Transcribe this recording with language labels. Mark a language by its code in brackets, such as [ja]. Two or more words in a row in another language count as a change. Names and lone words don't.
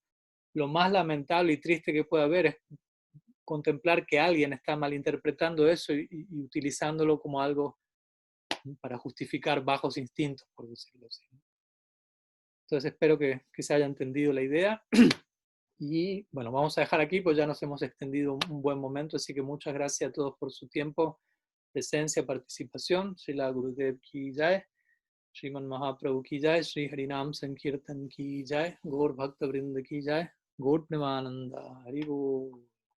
[es] Lo más lamentable y triste que puede haber es contemplar que alguien está malinterpretando eso y utilizándolo como algo para justificar bajos instintos, por decirlo así. Entonces espero que se haya entendido la idea. Y bueno, vamos a dejar aquí, pues ya nos hemos extendido un buen momento, así que muchas gracias a todos por su tiempo, presencia, participación. [bn] শ্রীল গুরুদেব কি জয়, শ্রীমন মহাপ্রভু কি জয়, শ্রী হরিনাম সংকীর্তন কি জয়, গৌর ভক্ত বৃন্দ কি জয়, গৌর প্রেমানন্দে হরিবোল.